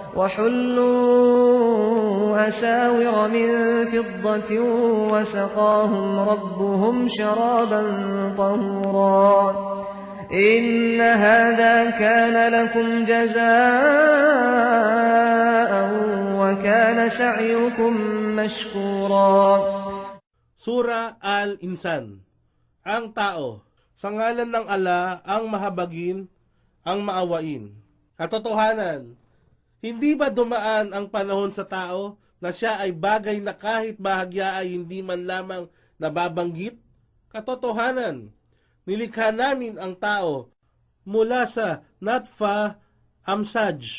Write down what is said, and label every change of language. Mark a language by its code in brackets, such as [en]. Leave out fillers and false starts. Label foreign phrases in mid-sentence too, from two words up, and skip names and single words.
[ar] وحلوا أساور من فضة وسقاهم ربهم شرابا طهورا إن هذا كان لكم جزاء وكان سعيكم مشكورا. [tl] Sura Al-Insan. Ang tao. Sa ngalan ng Allah, ang mahabagin, ang maawain. Katotohanan, hindi ba dumaan ang panahon sa tao na siya ay bagay na kahit bahagya ay hindi man lamang nababanggit? Katotohanan, nilikha namin ang tao mula sa [ar] نطفة أمشاج.